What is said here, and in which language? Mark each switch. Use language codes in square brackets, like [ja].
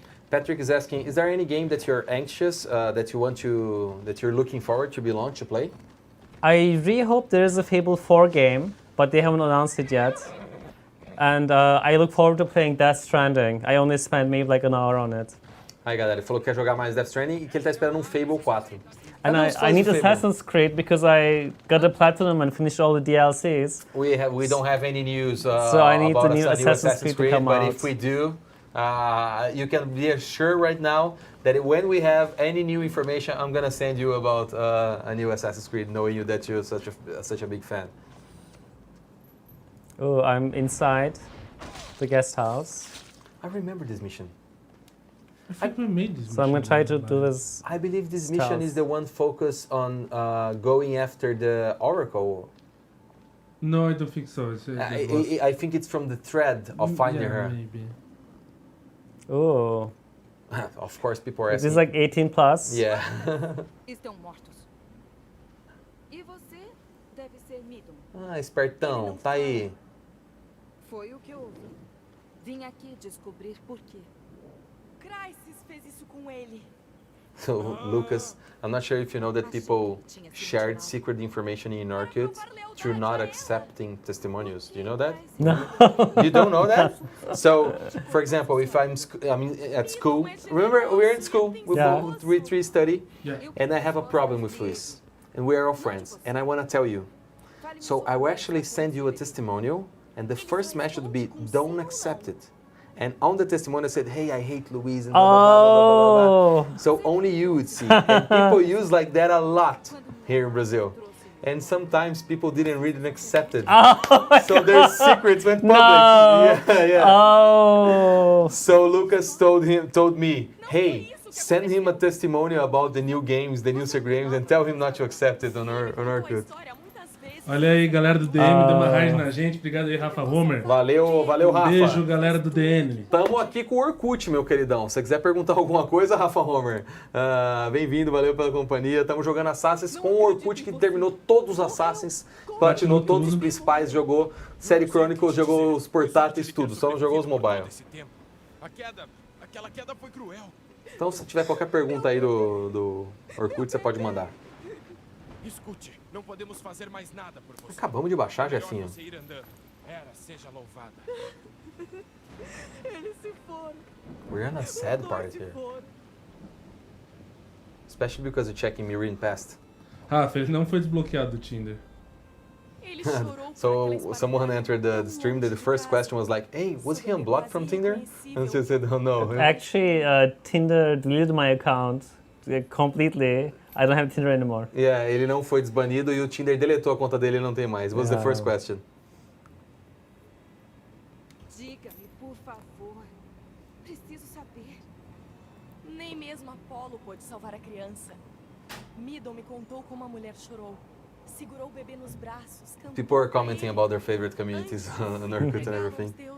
[en] Patrick is asking, is there any game that you're anxious, that you're looking forward to be launched to play? I really hope there is a Fable 4 game, but they haven't announced it yet. And I look forward to playing Death Stranding. I only spent maybe like an hour on it. [pt] Aí galera, ele falou que quer jogar mais Death Stranding e que ele tá esperando Fable 4. [en] And I need Assassin's Creed because I got the platinum and finished all the DLCs. We don't have any news so I need about the new Assassin's Creed to come but out. if we do, you can be assured right now that when we have any new information, I'm gonna send you about a new Assassin's Creed, knowing you that you're such a big fan. Oh, I'm inside the guest house. I remember this mission. I think we made this mission. So I'm gonna try to do this. I believe this mission is the one focused on going after the Oracle. No, I don't think so. I think it's from the thread of finding her. Maybe. Oh. Of course, people are This asking. is like 18 plus? Yeah. [pt] Estão mortos. E você deve ser Midon. Ah, espertão, tá aí. Foi o que eu ouvi. Vim aqui descobrir por quê. Crisis fez isso com ele. [en] So, Lucas, I'm not sure if you know that people shared secret information in Orkut through not accepting testimonials. Do you know that? No. You don't know that? So, for example, if I'm at school, remember we're in school, we three study, and I have a problem with Luis, and we're all friends, and I want to tell you. So I will actually send you a testimonial, and the first message would be, don't accept it. And on the testimonial said, hey, I hate Luis, and blah, blah, blah, blah, blah, blah. So only you would see. And people use like that a lot here in Brazil. And sometimes people didn't read and accept it. So their secrets went public. No. Yeah. Oh. So Lucas told me, hey, send him a testimonial about the new games, the new games, and tell him not to accept it on Orkut. [pt] Olha aí, galera do DM, deu uma raid na gente. Obrigado aí, Rafa Homer. Valeu, Rafa. Beijo, galera do DM. Tamo aqui com o Orkut, meu queridão. Se você quiser perguntar alguma coisa, Rafa Homer, bem-vindo, valeu pela companhia. Estamos jogando Assassins com o Orkut, que terminou todos os Assassins, platinou todos os principais, jogou série Chronicles, jogou os portáteis, tudo. Só não jogou os mobile. Aquela queda foi cruel. Então, se tiver qualquer pergunta aí do Orkut, você pode mandar. Escute, não podemos fazer mais nada por você. Acabamos de baixar, Jefinho. Era, seja louvada. Eles [en] We're on a sad part here. Especially because you're checking Mirin past. [pt] Rafa, ele não foi desbloqueado do Tinder. [en] So someone entered the stream. The first question was like, "Hey, was he unblocked from Tinder?" And she said, "Oh no." Actually, Tinder deleted my account completely. I don't have Tinder anymore. [pt] Yeah, ele não foi desbanido e o Tinder deletou a conta dele e não tem mais. [en] Was the first question. [pt] Diga-me, por favor. Preciso saber. Nem mesmo Apolo pôde salvar a criança. Midon me contou como a mulher chorou. Segurou o bebê nos braços. [en] People are commenting about their favorite communities on Orkut and everything.